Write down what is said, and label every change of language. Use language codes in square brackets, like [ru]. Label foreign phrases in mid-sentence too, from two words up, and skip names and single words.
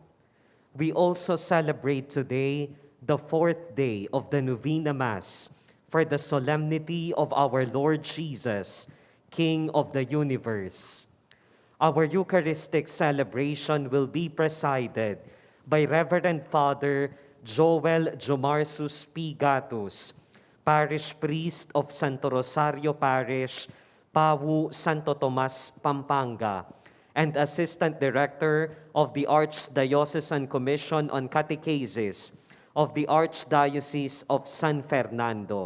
[en] We also celebrate today the fourth day of the Novena Mass for the solemnity of our Lord Jesus, King of the universe. Our Eucharistic celebration will be presided by Reverend Father Joel Jomarsus P. Gatus, Parish Priest of Santo Rosario Parish, Pawu, Santo Tomas, Pampanga, and Assistant Director of the Archdiocesan Commission on Catechesis of the Archdiocese of San Fernando.